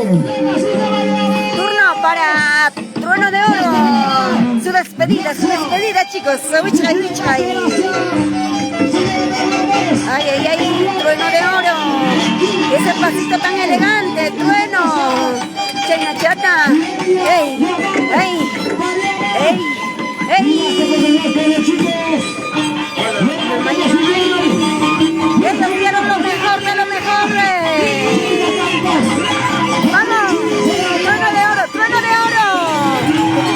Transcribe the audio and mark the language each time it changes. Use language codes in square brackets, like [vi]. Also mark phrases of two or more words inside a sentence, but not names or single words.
[es] Turno para Trueno de Oro. Su despedida, chicos. Wichay, Wichay. Ay, ay, ay, Trueno de Oro. Ese pasito tan elegante, Trueno. Chayna chata. Ey, ey, ey, ey. Estos dieron lo mejor de lo mejor. Vamos, Trueno de Oro, Trueno de Oro.